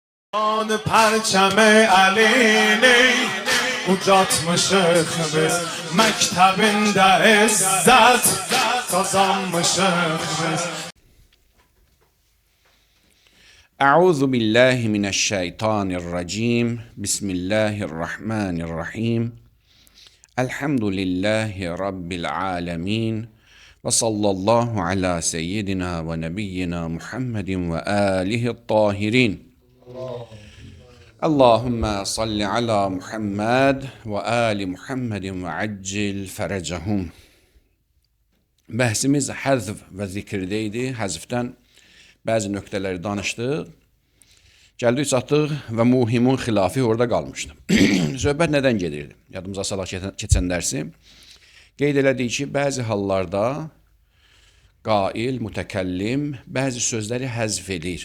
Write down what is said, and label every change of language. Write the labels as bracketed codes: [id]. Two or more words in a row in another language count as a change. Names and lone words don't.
[fa] آن پرچم [az] علینی ucatmışıq biz məktəbində izzət qazanmışıq biz. [ar] أعوذ بالله من الشيطان الرجيم بسم الله الرحمن الرحيم الحمد لله رب العالمين وصلى الله على سيدنا ونبينا محمد وآله الطاهرين اللهم صل على محمد وآل محمد وعجل فرجهم. [az] Bəhsimiz həzf və zikirdə idi. Həzfdən bəzi nöqtələri danışdıq. Gəldik çatdıq və muhimun xilafi orada qalmışdı. Söhbət nədən gedirdi? Yadımıza salaq keçən dərsi. Qeyd elədik ki, bəzi hallarda qail, mütəkəllim bəzi sözləri həzf edir.